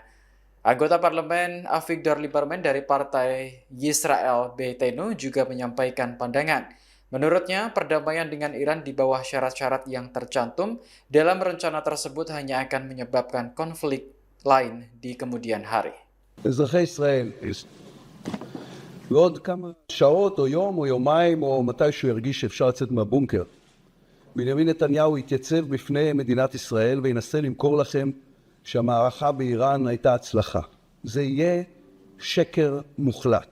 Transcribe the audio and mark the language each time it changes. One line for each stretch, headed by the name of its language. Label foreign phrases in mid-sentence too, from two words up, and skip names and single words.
Indonesian: Anggota parlemen Avigdor Lieberman dari Partai Yisrael Beitenu juga menyampaikan pandangan. Menurutnya, perdamaian dengan Iran di bawah syarat-syarat yang tercantum dalam rencana tersebut hanya akan menyebabkan konflik lain di kemudian hari.
Hebrew: אזרחי ישראל, ועוד כמה שעות או יום או יומיים או מתישהו ירגיש שאפשר לצאת מהבונקר, בנימין נתניהו יתייצב בפני מדינת ישראל וינסה למכור לכם שהמערכה באיראן הייתה הצלחה. זה יהיה שקר מוחלט.